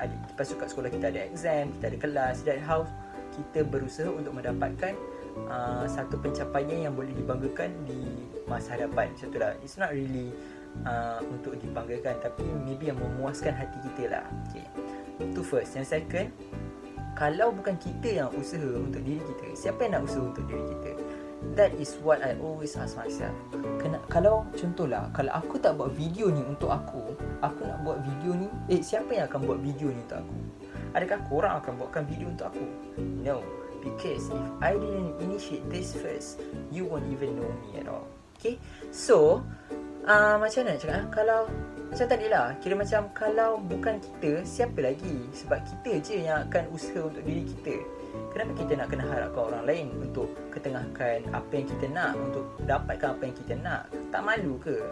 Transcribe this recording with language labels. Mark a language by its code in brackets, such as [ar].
[ms] Lepas tu kat sekolah kita ada exam, kita ada kelas. [en] That's how [ms] kita berusaha untuk mendapatkan satu pencapaian yang boleh dibanggakan di masa hadapan. Macam tu lah. [en] It's not really [ms] untuk dibanggakan, tapi maybe yang memuaskan hati kita lah. Okay, itu first. Yang second, kalau bukan kita yang usaha untuk diri kita, siapa yang nak usaha untuk diri kita? [en] That is what I always ask myself. [ms] Kalau contohlah, kalau aku tak buat video ni untuk aku nak buat video ni, siapa yang akan buat video ni untuk aku? Adakah korang akan buatkan video untuk aku? [en] No, because if I didn't initiate this first, you won't even know me at all. [ms] Okay, so macam mana nak cakap, kalau macam tadi lah, kira macam kalau bukan kita, siapa lagi? Sebab kita je yang akan usaha untuk diri kita. Kenapa kita nak kena harapkan orang lain untuk ketengahkan apa yang kita nak, untuk dapatkan apa yang kita nak? Tak malu ke?